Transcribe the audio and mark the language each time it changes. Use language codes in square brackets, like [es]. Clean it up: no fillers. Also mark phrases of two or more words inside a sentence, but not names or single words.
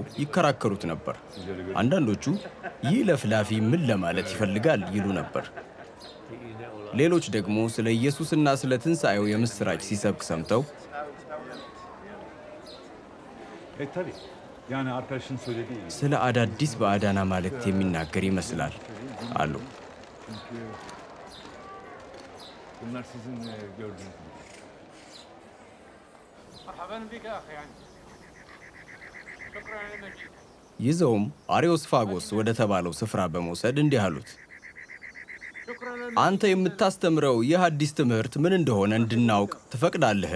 [am] ይከራከሩት ነበር። አንዳንዶቹ ይህ ለፍላፊ ምን ለማለት ይፈልጋል ይሉ ነበር። ሌሎች ደግሞ ስለ ኢየሱስና ስለ ትንሣኤው የምሥራች ሲሰብክ ሰምተው ስለ አዳዲስ ባዕዳን አማልክት የሚናገር ይመስላል አሉ። [tr] Bunlar sizin gördüğünüz gibi. [am] ይዘውም አርዮስፋጎስ ወደ ተባለው ስፍራ በመውሰድ እንዲህ አሉት፣ አንተ የምታስተምረው ይህ አዲስ ትምህርት ምን እንደሆነ እንድናውቅ ትፈቅዳለህን?